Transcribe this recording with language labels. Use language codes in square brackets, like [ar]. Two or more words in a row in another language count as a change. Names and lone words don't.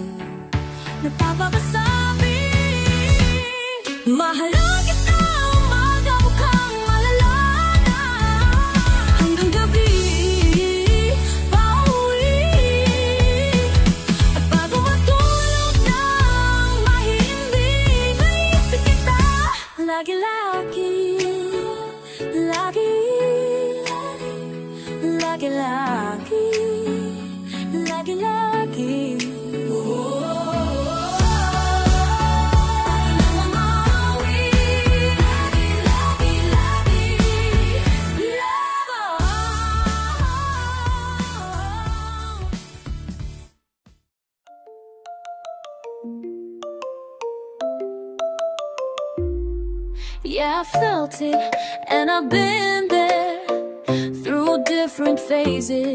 [tl] Napapakasabi, mahal kita umaga, mukhang malala na. Hanggang gabi, pauwi, at bago matulog ng mahimbing, naisip kita lagi-lagi, lagi, lagi-lagi, lagi-lagi. [en] Yeah, I felt it, and I've been there through different phases.